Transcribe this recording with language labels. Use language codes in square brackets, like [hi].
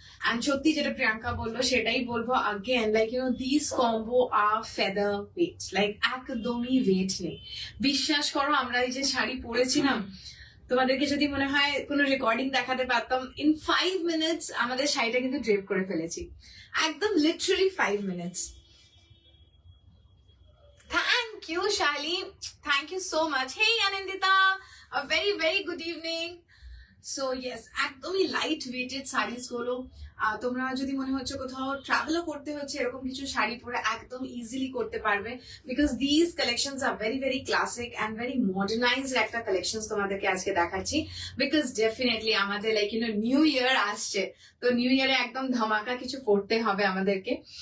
[bn] And সত্যি যেটা প্রিয়াঙ্কা বললো সেটাই বলবো again, [en] like this combo আর feather weight, [bn] like একদমই ওয়েট নেই। বিশ্বাস করো আমরা এই যে শাড়ি পরেছিলাম, তোমাদেরকে যদি মনে হয় কোনো রেকর্ডিং দেখাতে পারতাম, ইন 5 মিনিটস আমাদের শাড়িটা কিন্তু ড্রেপ করে ফেলেছি, একদম লিটারালি 5 মিনিটস। [en] Thank you Shali, thank you so much. Hey Anandita, a very very good evening. [bn] So yes একদমই লাইট ওয়েটেড শাড়িজ গুলো, তোমরা যদি মনে হচ্ছে কোথাও ট্রাভেলও করতে হচ্ছে এরকম কিছু শাড়ি পরে একদম ইজিলি করতে পারবে, [en] because this collections are very very classic and very modernized [bn] একটা কালেকশন তোমাদেরকে আজকে দেখাচ্ছি। বিকজ ডেফিনেটলি আমাদের লাইক নিউ ইয়ার আসছে, তো নিউ ইয়ারে একদম ধামাকা কিছু করতে হবে আমাদেরকে।